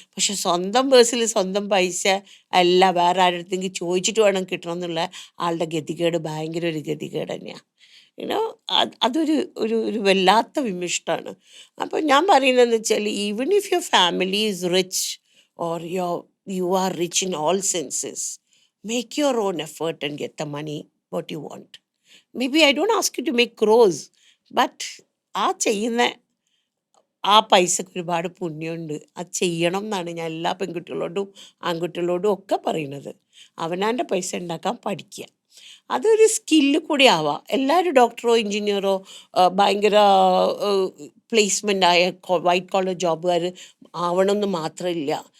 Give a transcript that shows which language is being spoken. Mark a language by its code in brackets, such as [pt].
[ml] പക്ഷെ സ്വന്തം പേഴ്സിൽ സ്വന്തം പൈസ അല്ല, വേറെ ആരുടെ ചോദിച്ചിട്ട് വേണം കിട്ടണം എന്നുള്ള ആളുടെ ഗതികേട് ഭയങ്കര ഒരു ഗതികേട് തന്നെയാണ്. അതൊരു ഒരു വല്ലാത്ത വിമിഷ്ടമാണ്. അപ്പം ഞാൻ പറയുന്നതെന്ന് വെച്ചാൽ [en] Even if your family is rich or you are rich in all senses, make your own effort and get the money what you want. Maybe I don't ask you to make crores, but [ml] ആ ചെയ്യുന്ന ആ പൈസക്ക് ഒരുപാട് പുണ്യമുണ്ട്. അത് ചെയ്യണം എന്നാണ് ഞാൻ എല്ലാ പെൺകുട്ടികളോടും ആൺകുട്ടികളോടും ഒക്കെ പറയുന്നത്. അവനാൻ്റെ പൈസ ഉണ്ടാക്കാൻ പഠിക്കുക. അതൊരു സ്കില്ല് കൂടി ആവാം. എല്ലാവരും ഡോക്ടറോ എഞ്ചിനീയറോ ഭയങ്കര പ്ലേസ്മെൻ്റ് ആയ വൈറ്റ് കോളർ ജോബുകാർ ആവണമെന്ന് മാത്രമില്ല.